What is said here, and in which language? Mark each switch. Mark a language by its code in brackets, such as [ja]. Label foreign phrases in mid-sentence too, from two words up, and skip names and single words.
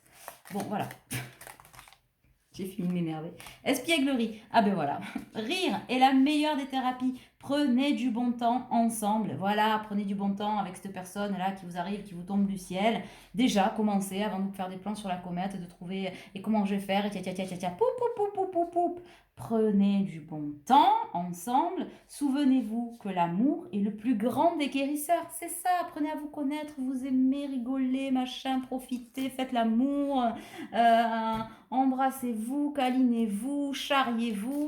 [fr] Bon voilà. J'ai fini de m'énerver. Espièglerie. Ah ben voilà. Rire est la meilleure des thérapies. Prenez du bon temps ensemble. Voilà, prenez du bon temps avec cette personne-là qui vous arrive, qui vous tombe du ciel. Déjà, commencez avant de faire des plans sur la comète, de trouver et comment je vais faire, et tia tia tia tia tia, poup poup poup poup poup poup. Prenez du bon temps ensemble. Souvenez-vous que l'amour est le plus grand des guérisseurs. C'est ça, apprenez à vous connaître, vous aimez, rigoler, machin, profitez, faites l'amour. Euh, Embrassez-vous, câlinez-vous, charriez-vous.